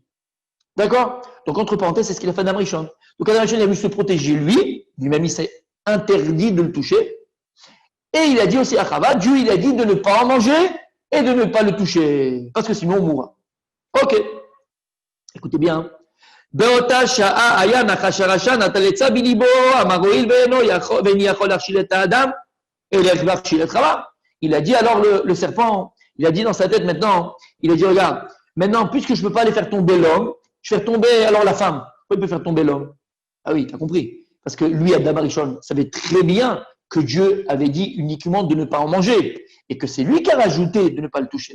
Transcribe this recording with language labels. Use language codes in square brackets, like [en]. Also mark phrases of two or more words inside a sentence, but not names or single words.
[fr] D'accord? Donc entre parenthèses, c'est ce qu'il a fait Adam Arishon. Donc Adam Arishon, il a voulu se protéger lui-même il s'est interdit de le toucher. Et il a dit aussi à Chava, Dieu il a dit de ne pas en manger et de ne pas le toucher. Parce que sinon on mourra. Ok. Écoutez bien. [he] באותה שעה היה נחש הרשע נטל עצה בליבו, אמר הואיל ואיני יכול להכשיל את האדם, אלך להכשיל את חווה. [fr] Il a dit alors le serpent, il a dit dans sa tête maintenant, il a dit regarde, maintenant puisque je ne peux pas aller faire tomber l'homme, je vais faire tomber alors la femme. Pourquoi il peut faire tomber l'homme? Ah oui, tu as compris. Parce que lui, Adam Arishon, savait très bien que Dieu avait dit uniquement de ne pas en manger et que c'est lui qui a rajouté de ne pas le toucher.